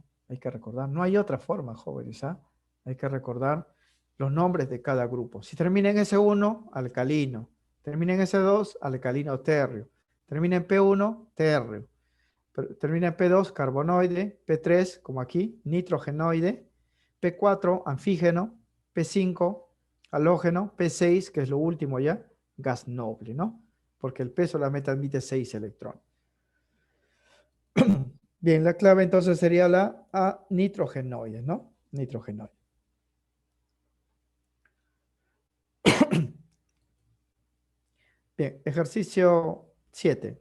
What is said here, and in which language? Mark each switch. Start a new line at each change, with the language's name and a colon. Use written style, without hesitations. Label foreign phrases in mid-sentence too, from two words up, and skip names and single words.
Spanish: Hay que recordar, no hay otra forma, jóvenes, ¿ah? Hay que recordar los nombres de cada grupo. Si termina en S1, alcalino. Termina en S2, alcalino térreo. Termina en P1, térreo. Termina en P2, carbonoide. P3, como aquí, nitrogenoide. P4, anfígeno. P5, halógeno. P6, que es lo último ya, gas noble, ¿no? Porque el P solamente admite 6 electrones. Bien, la clave entonces sería la A, nitrogenoide, ¿no? Nitrogenoide. Bien, ejercicio 7.